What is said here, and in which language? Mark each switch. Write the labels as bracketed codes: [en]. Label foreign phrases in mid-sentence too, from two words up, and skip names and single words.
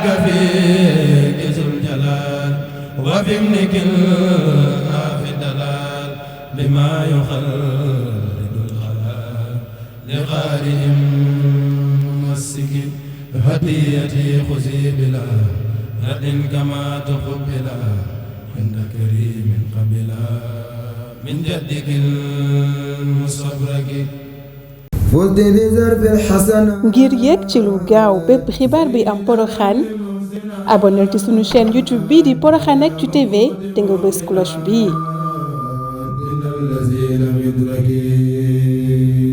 [ar] فيك ذو الجلال وفي ابنك في الدلال بما يخلد الخلال لقارئ ممسك هديتي خذي بلا رد كما تقبلا عند كريم قبلا من جدك المستبرك [wo] ngir yéeg ci lu gaaw bépp xibaar bi am Porokhane abonneel ci sunu chaîne YouTube bii di Porokhane Actu TV te nga bës cloche bii.